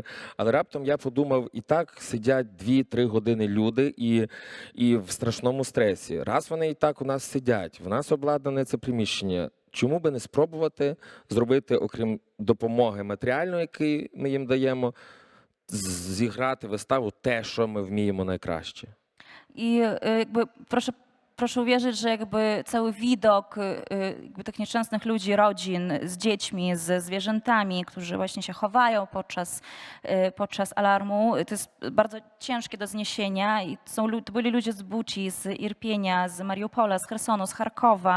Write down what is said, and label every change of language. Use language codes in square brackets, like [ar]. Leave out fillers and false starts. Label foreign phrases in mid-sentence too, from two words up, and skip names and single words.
[uk] Але раптом я подумав, і так сидять 2-3 години люди і в страшному стресі. Раз вони і так у нас сидять, в нас обладнане це приміщення. Чому би не спробувати зробити, окрім допомоги матеріальної, яку ми їм даємо, зіграти виставу те, що ми вміємо найкраще? [pl] I jakby proszę uwierzyć, że jakby cały widok jakby tych nieszczęsnych ludzi, rodzin z dziećmi, ze zwierzętami, którzy właśnie się chowają podczas alarmu, to jest bardzo ciężkie do zniesienia. I to byli ludzie z Buci, z Irpienia, z Mariupola, z Chersonu, z Charkowa.